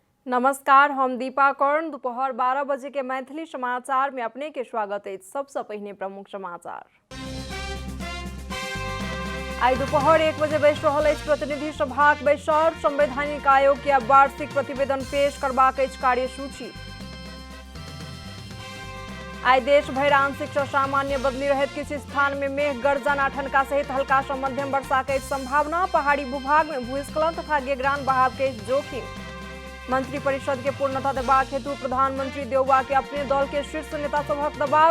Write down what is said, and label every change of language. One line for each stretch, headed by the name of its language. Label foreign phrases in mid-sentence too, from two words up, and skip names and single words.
Maithili: नमस्कार, हम दीपा कर्ण। दोपहर 12 बजे के मैथिली समाचार में अपने के स्वागत है। सबसे पहले प्रमुख समाचार। आई दोपहर 1 बजे बैस रहल अछि प्रतिनिधि सभाक बैसक। संवैधानिक आयोग के वार्षिक प्रतिवेदन पेश करबाक अछि कार्यसूची। आई देश भर आंशिक से सामान्य बदली रहत किछु स्थान में मेघ गर्जन आ ठनका सहित हल्का से मध्यम वर्षा के संभावना। पहाड़ी भूभाग में भूस्खलन तथा गेगरान बहाव के जोखिम। मंत्रिपरिषद के पूर्णता देबाक हेतु प्रधानमंत्री देउबा के अपने दल के शीर्ष नेता सभक दबाव।